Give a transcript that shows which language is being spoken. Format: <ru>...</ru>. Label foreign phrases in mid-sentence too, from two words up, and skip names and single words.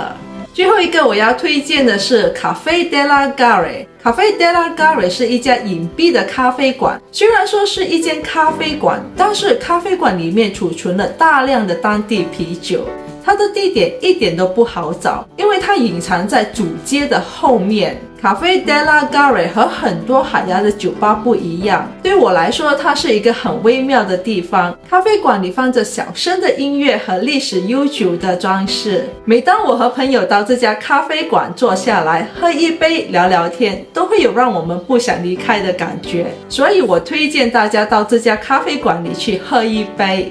<zh>最后一个我要推荐的是 Caffè della Gare。Caffè della Gare 是一家隐蔽的咖啡馆，虽然说是一间咖啡馆，但是咖啡馆里面储存了大量的当地啤酒。它的地点一点都不好找，因为它隐藏在主街的后面。Caffè della Gare 和很多海牙的酒吧不一样，对我来说它是一个很微妙的地方。咖啡馆里放着小声的音乐和历史悠久的装饰。每当我和朋友到这家咖啡馆坐下来喝一杯聊聊天，都会有让我们不想离开的感觉，所以我推荐大家到这家咖啡馆里去喝一杯。</zh>